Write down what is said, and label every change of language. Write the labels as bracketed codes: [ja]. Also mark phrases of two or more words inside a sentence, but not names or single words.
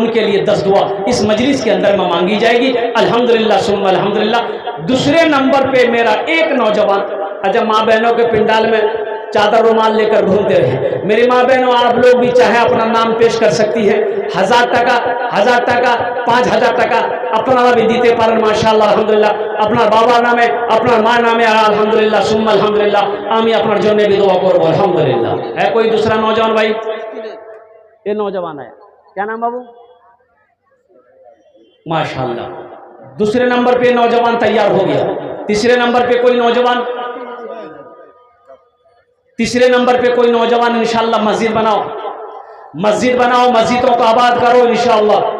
[hi] उनके लिए 10 दुआ इस मजलिस के अंदर में मांगी जाएगी [ar] الحمد لله ثم الحمد لله. [hi] दूसरे नंबर पे मेरा एक नौजवान, अच्छा माँ बहनों के पिंडाल में चादर रुमाल लेकर घूमते रहे। मेरी माँ बहनों, आप लोग भी चाहे अपना नाम पेश कर सकती है। [bn] 1,000 টাকা, 5,000 টাকা আপনা ভি দিতে পারেন [ar] ما شاء الله الحمد لله. [bn] আপনা বাবা নামে, আপনা মা নামে [ar] الحمد لله ثم الحمد لله. [bn] আমি আপনা জনে ভি দুআ করো अल्हम्दुलिल्लाह। [hi] है कोई दूसरा नौजवान भाई? ये नौजवान है, क्या नाम बाबू? माशाअल्लाह। दूसरे नंबर पे नौजवान तैयार हो गया। तीसरे नंबर पे कोई नौजवान, तीसरे नंबर पे कोई नौजवान इंशाअल्लाह मस्जिद बनाओ, मस्जिद बनाओ, मस्जिदों को आबाद करो इंशाअल्लाह।